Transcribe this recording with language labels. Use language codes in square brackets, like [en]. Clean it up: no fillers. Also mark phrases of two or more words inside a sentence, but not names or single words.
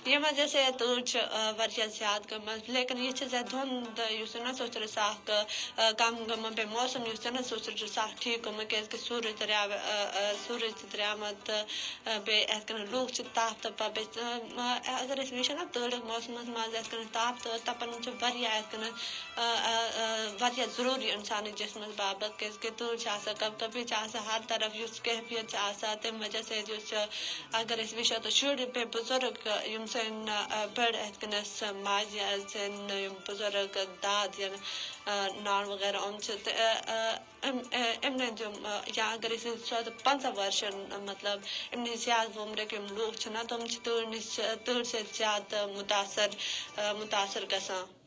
[ks] وجہ سے تۭر واریاہ زیادٕ گٔمٕژ لیکن یہِ چھِ زیادٕ دھُنٛد یُس زَن سُہ چھُ رٕژ کم گٔمٕژ بیٚیہِ موسم یُس زَن سُہ چھُ رٕژ ٹھیٖک گوٚمُت کیٛازِکہِ سوٗرج چھِ درٛامُت تہٕ بیٚیہِ یِتھ کٔنۍ لوٗکھ چھِ تاپھ تَپان بیٚیہِ اگر أسۍ وٕچھو نا تۭرٕکۍ موسمَس منٛز یِتھ کٔنۍ تاپھ تہٕ تَپان چھُ واریاہ یِتھ کٔنۍ واریاہ ضروٗری اِنسانٕچ جسمَس باپتھ کیٛازِکہِ تۭر چھِ آسان [ur] کبھی کبھی [ks] چھِ آسان ہر طرف یُس کیفیت چھِ آسان تَمہِ وجہ سۭتۍ یُس چھُ اگر أسۍ وٕچھو تہٕ شُرۍ بیٚیہِ بُزرٕگ یِم سٲنۍ بٔڑ یِتھ کٔنۍ ماجہِ سٲنۍ یِم بُزرٕگ داد یا نان وغیرہ یِم چھِ یِمنٕے تِم یا اگر أسۍ وٕچھو تہٕ 50 ؤرشَن مطلب اَمہِ نِش زیادٕ وُمرٕکۍ یِم لوٗکھ چھِ نا تِم چھِ تۭرِ سۭتۍ زیادٕ مُتاثر گژھان